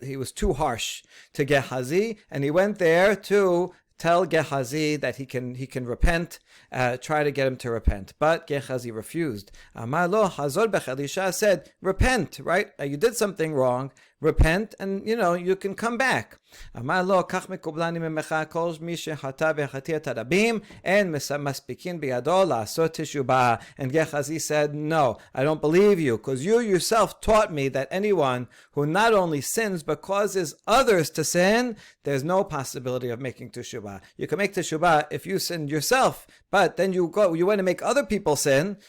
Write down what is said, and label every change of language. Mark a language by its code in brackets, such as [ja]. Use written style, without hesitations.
[en] He was too harsh to Gehazi, and he went there to tell Gehazi that he can repent, try to get him to repent. But Gehazi refused. [he] Amar lo hazor bech. [en] Elisha said, repent, right? You did something wrong. Repent, and you can come back. [he] אמר לו, כך מקובלני ממך כל מי שחטא וחטאת הרבים, אין מספיקים בידו לעשות תשובה. [en] And Gehazi said, no, I don't believe you, because you yourself taught me that anyone who not only sins but causes others to sin, there's no possibility of making teshuvah. You can make teshuvah if you sinned yourself, but then you want to make other people sin.